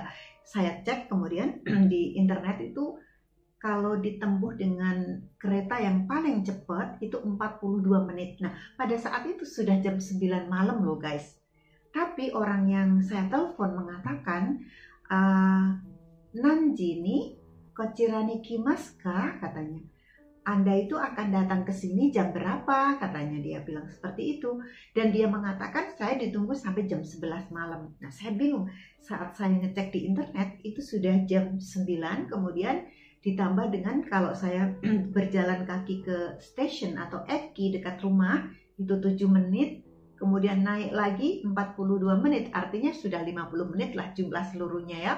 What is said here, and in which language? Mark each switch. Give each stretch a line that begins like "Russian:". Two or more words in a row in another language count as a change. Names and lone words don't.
Indonesian: Saya cek kemudian di internet itu kalau ditempuh dengan kereta yang paling cepat itu 42 menit. Nah, pada saat itu sudah jam 9 malam loh guys. Tapi orang yang saya telepon mengatakan
Japanese: 何時にこちらに来ますか,
Indonesian: katanya. Anda itu akan datang ke sini jam berapa? Katanya dia bilang seperti itu. Dan dia mengatakan saya ditunggu sampai jam 11 malam. Nah, saya bingung. Saat saya ngecek di internet itu sudah jam 9, kemudian ditambah dengan kalau saya berjalan kaki ke stasiun atau Eki dekat rumah itu 7 menit, kemudian naik lagi 42 menit, artinya sudah 50 menit lah jumlah seluruhnya ya.